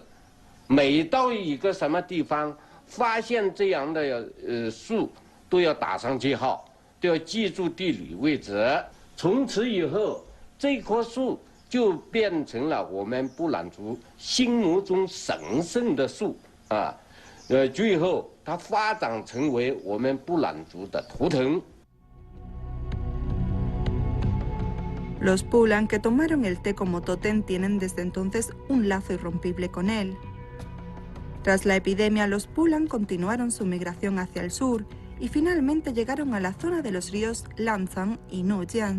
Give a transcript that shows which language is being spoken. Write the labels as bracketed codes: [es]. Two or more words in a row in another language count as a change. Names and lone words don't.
[zh] 每到一个什么地方发现这样的树，都要打上记号，都要记住地理位置。从此以后，这棵树就变成了我们布朗族心目中神圣的树啊。最后它发展成为我们布朗族的图腾。 [es] Los Pulang que tomaron el té como tótem tienen desde entonces un lazo irrompible con él. Tras la epidemia, los Pulang continuaron su migración hacia el sur y finalmente llegaron a la zona de los ríos Lancang y Nujiang.